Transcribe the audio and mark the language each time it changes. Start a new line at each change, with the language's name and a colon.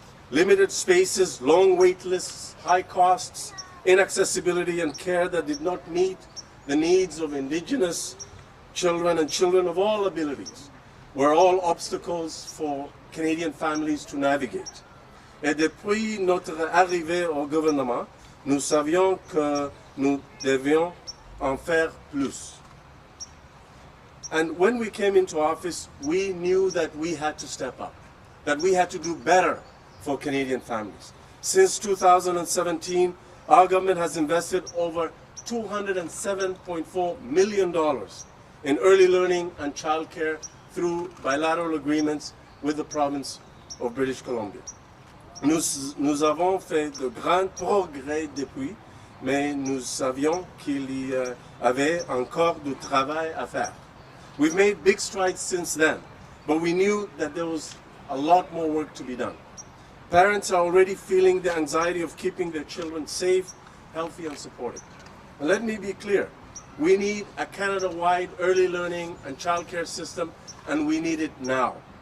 English: Limited spaces, long wait lists, high costs, inaccessibility and care that did not meet the needs of Indigenous children and children of all abilities were all obstacles for Canadian families to navigate.
French: Et depuis notre arrivée au gouvernement, nous savions que nous devions en faire plus.
English: And when we came into office, we knew that we had to step up, that we had to do better for Canadian families. Since 2017, our government has invested over $207.4 million in early learning and childcare through bilateral agreements with the province of British Columbia.
French: Nous avons fait de grands progrès depuis, mais nous savions qu'il y avait encore du travail à faire.
English: We've made big strides since then, but we knew that there was a lot more work to be done. Parents are already feeling the anxiety of keeping their children safe, healthy, and supported. And let me be clear, we need a Canada-wide early learning and childcare system, and we need it now.